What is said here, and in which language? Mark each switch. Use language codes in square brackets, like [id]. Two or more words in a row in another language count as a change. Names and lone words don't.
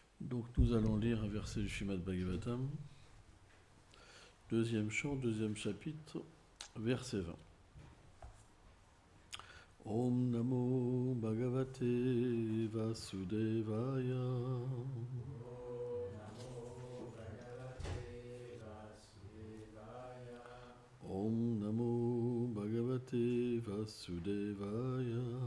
[fr] Donc nous allons lire un verset du Srimad Bhagavatam, deuxième chant, deuxième chapitre, verset 20. [sa] Om Namo Bhagavate Vasudevaya. Om Namo Bhagavate Vasudevaya.